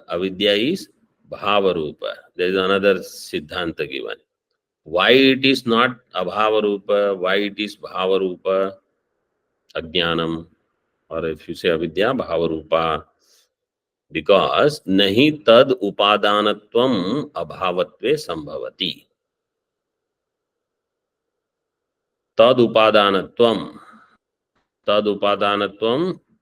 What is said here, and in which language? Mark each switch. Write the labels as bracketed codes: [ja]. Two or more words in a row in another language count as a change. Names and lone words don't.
[en] Avidya is Bhavarupa. There is another Siddhanta given. Why it is not Abhavarupa? Why it is Bhavarupa? Ajnanam, or if you say Avidya, Bhavarupa. [sa] Because नहि तद् उपादानत्वम् अभावत्वे सम्भवति. तद् उपादानत्वम्. तद् उपादानत्वम्.